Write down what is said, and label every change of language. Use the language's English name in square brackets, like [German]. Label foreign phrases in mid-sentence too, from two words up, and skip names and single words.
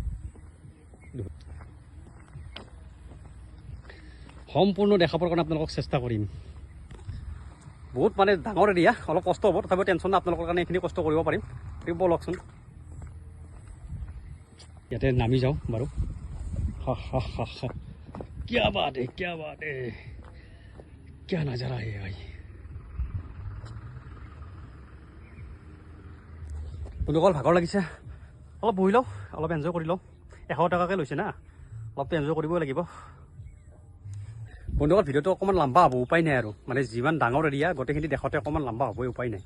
[Assamese] সম্পূৰ্ণ দেখাবৰ কাৰণে আপোনালোকক চেষ্টা কৰিম। বহুত মানে ডাঙৰ এৰিয়া, অলপ কষ্ট হ'ব, তথাপিও টেনশ্যন নাই, আপোনালোকৰ কাৰণে এইখিনি কষ্ট কৰিব পাৰিম। ঠিক ব'লকচোন, ইয়াতে নামি যাওঁ বাৰু। [Hindi] क्या बात है, क्या नजारा है भाई। [Assamese] বন্ধুসকল ভাগৰ লাগিছে, অলপ বহি লওঁ, অলপ এনজয় কৰি লওঁ। 100 টকাকৈ লৈছে না, অলপতো এনজয় কৰিবই লাগিব। বন্ধুসকল ভিডিঅ'টো অকণমান লম্বা হ'ব, উপায় নাই আৰু, মানে যিমান ডাঙৰ এৰিয়া গোটেইখিনি দেখাতে অকণমান লম্বা হ'বই, উপায় নাই।